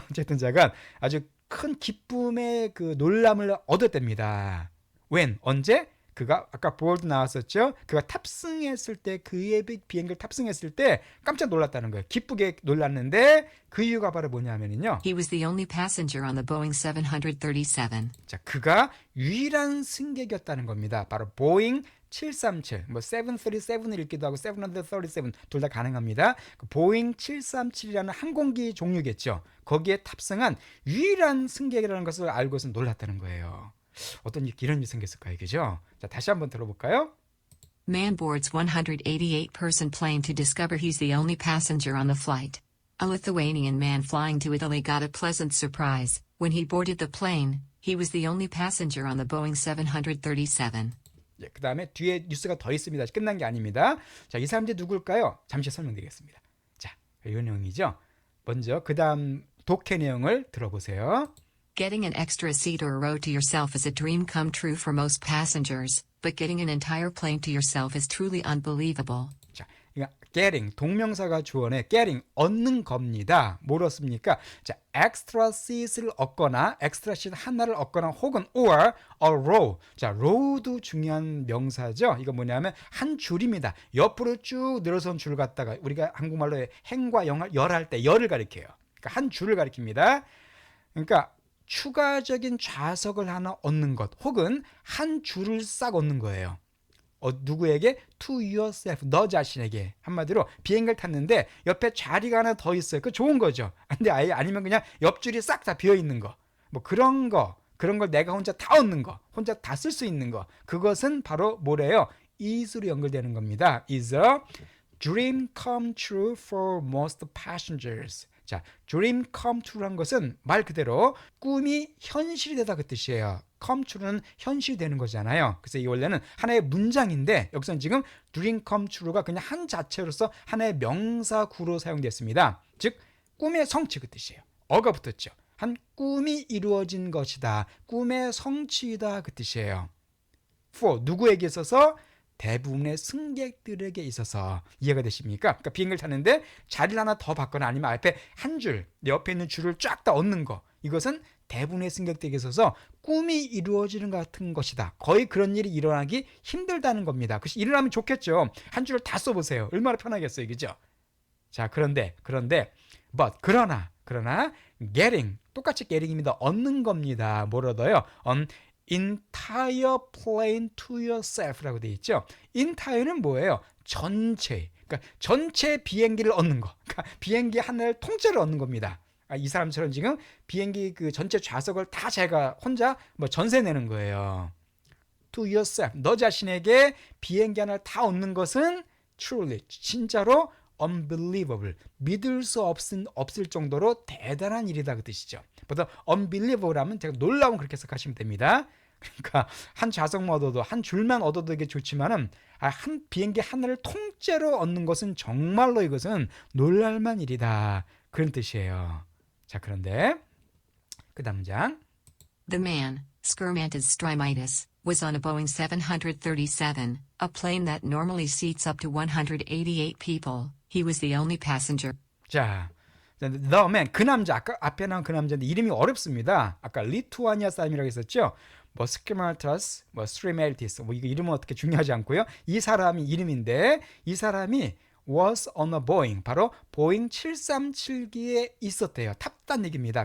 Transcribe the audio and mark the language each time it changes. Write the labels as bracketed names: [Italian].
[Korean] 어쨌든 잠깐 아주 큰 기쁨의 그 놀람을 얻었답니다. [English] when? [Korean] 언제? 그가 아까 보드 나왔었죠. 그가 탑승했을 때 그의 비행기를 탑승했을 때 깜짝 놀랐다는 거예요. 기쁘게 놀랐는데 그 이유가 바로 뭐냐면요. [English] He was the only passenger on the Boeing 737. [Korean] 자, 그가 유일한 승객이었다는 겁니다. 바로 보잉 737, 뭐 737을 읽기도 하고 737 둘 다 가능합니다. 그 보잉 737이라는 항공기 종류겠죠. 거기에 탑승한 유일한 승객이라는 것을 알고서 놀랐다는 거예요. 어떤 이런 일이 생겼을까요? 그죠? 자, 다시 한번 들어볼까요? [English] Man boards 188-person plane to discover he's the only passenger on the flight. A Lithuanian man flying to Italy got a pleasant surprise. When he boarded the plane, he was the only passenger on the Boeing 737. [Korean] 예, 그 다음에 뒤에 뉴스가 더 있습니다. 끝난 게 아닙니다. 자, 이 사람들이 누굴까요? 잠시 설명드리겠습니다. 자, 이 내용이죠. 먼저 그 다음 독해 내용을 들어보세요. [English] Getting an extra seat or a row to yourself is a dream come true for most passengers, but getting an entire plane to yourself is truly unbelievable. [Korean] 자, 그러니까 getting 동명사가 주어내 getting 얻는 겁니다. 뭘 얻습니까? 자, extra seat을 얻거나 extra seat 하나를 얻거나 혹은 [English] or a row. [Korean] 자, row도 중요한 명사죠. 이거 뭐냐면 한 줄입니다. 옆으로 쭉 늘어선 줄 갖다가 우리가 한국말로 행과 열할 때 열을 가리켜요. 그러니까 한 줄을 가리킵니다. 그러니까 추가적인 좌석을 하나 얻는 것 혹은 한 줄을 싹 얻는 거예요. 누구에게? [English] To yourself, [Korean] 너 자신에게. 한마디로 비행기를 탔는데 옆에 자리가 하나 더 있어요. 그 좋은 거죠. 근데 아예 아니면 그냥 옆줄이 싹 다 비어 있는 거. 뭐 그런 걸 내가 혼자 다 얻는 거, 혼자 다 쓸 수 있는 거. 그것은 바로 뭐래요? is로 연결되는 겁니다. [English] is a dream come true for most passengers. [Korean] 자, dream come true란 것은 말 그대로 꿈이 현실이 되다 그 뜻이에요. come true는 현실이 되는 거잖아요. 그래서 이 원래는 하나의 문장인데 여기서는 지금 dream come true가 그냥 한 자체로서 하나의 명사구로 사용됐습니다. 즉 꿈의 성취 그 뜻이에요. 어가 붙었죠. 한 꿈이 이루어진 것이다. 꿈의 성취이다 그 뜻이에요. for 누구에게 있어서? 대부분의 승객들에게 있어서. 이해가 되십니까? 그러니까 비행기를 타는데 자리를 하나 더 받거나 아니면 앞에 한 줄, 옆에 있는 줄을 쫙 다 얻는 거. 이것은 대부분의 승객들에게 있어서 꿈이 이루어지는 것 같은 것이다. 거의 그런 일이 일어나기 힘들다는 겁니다. 그래서 일어나면 좋겠죠. 한 줄을 다 써보세요. 얼마나 편하겠어요. 그죠? 자, 그런데 그러나 getting 똑같이 getting입니다. 얻는 겁니다. 뭘 얻어요? [English] entire plane to yourself [Korean] 라고 되어 있죠. entire는 뭐예요? 전체. 그러니까 전체 비행기를 얻는 거. 그러니까 비행기 하나를 통째로 얻는 겁니다. 이 사람처럼 지금 비행기 그 전체 좌석을 다 제가 혼자 뭐 전세 내는 거예요. [English] To yourself. [Korean] 너 자신에게 비행기 하나를 다 얻는 것은 truly 진짜로 unbelievable. 믿을 수 없을 정도로 대단한 일이다 그 뜻이죠. 보통 unbelievable 하면 제가 놀라운 그렇게 해석하시면 됩니다. 그러니까 한 좌석만 얻어도 한 줄만 얻어도 되게 좋지만은 한 비행기 하나를 통째로 얻는 것은 정말로 이것은 놀랄만 일이다. 그런 뜻이에요. 자, 그런데 그 다음 장. [English] The man, Skermantis Strymitis, was on a Boeing 737, a plane that normally seats up to 188 people. He was the only passenger. [Korean] 자, [English] the man, [Korean] 그 남자, 아까 앞에 나온 그 남자인데 이름이 어렵습니다. 아까 리투아니아 사람이라고 했었죠. 뭐 스키마타스, 뭐 스트리멜티스, 뭐 이거 이름은 어떻게 중요하지 않고요. 이 사람이 이름인데 이 사람이 [English] was on a Boeing, [Korean] 바로 보잉 737기에 있었대요. 탔단 얘기입니다.